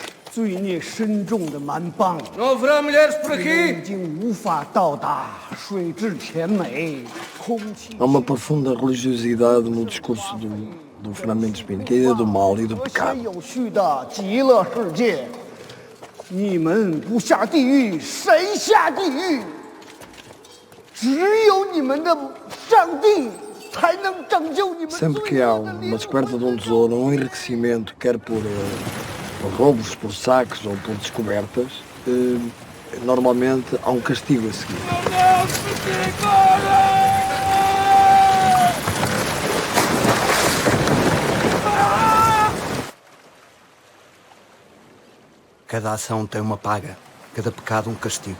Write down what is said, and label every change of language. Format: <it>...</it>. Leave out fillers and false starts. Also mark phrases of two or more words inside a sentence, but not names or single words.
<zh>罪孽深重的蛮邦</zh> <pt>Não haverá mulheres por aqui?</pt> <zh>已经无法到达水至甜美，空气</zh> <pt>Há uma profunda religiosidade no discurso do Fernando Mendes Pinto, que é a ideia do mal e do</pt> <zh>和谐</zh> <pt>pecado.</pt> <zh>有序的极乐世界。你们不下地狱，谁下地狱？只有你们的上帝才能拯救你们。</zh> <pt>Sempre que há uma descoberta de um tesouro, um enriquecimento, quer por roubos, por saques ou por descobertas, normalmente há um castigo a seguir. Cada ação tem uma paga, cada pecado um castigo.</pt>